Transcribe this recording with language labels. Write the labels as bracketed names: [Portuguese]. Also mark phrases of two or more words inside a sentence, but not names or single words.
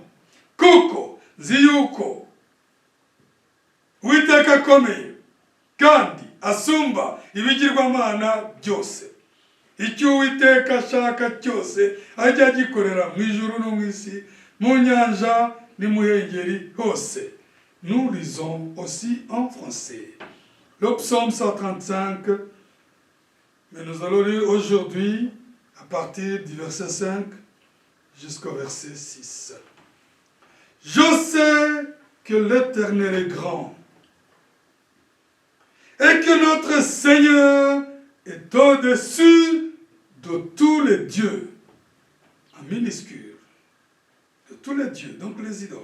[Kinyarwanda] Kuko nzi yuko Uwiteka akomeye kandi asumba ibigirwamana byose. Icyo Uwiteka ashaka cyose ajya agikorera mu ijuru no mu isi, mu nyanja n'imuhengeri hose. [French] Nous lisons aussi en français le psaume 135, mais nous allons lire aujourd'hui à partir du verset 5 jusqu'au verset 6. Je sais que l'Éternel est grand et que notre Seigneur est au-dessus de tous les dieux, en minuscule, de tous les dieux, donc les idoles.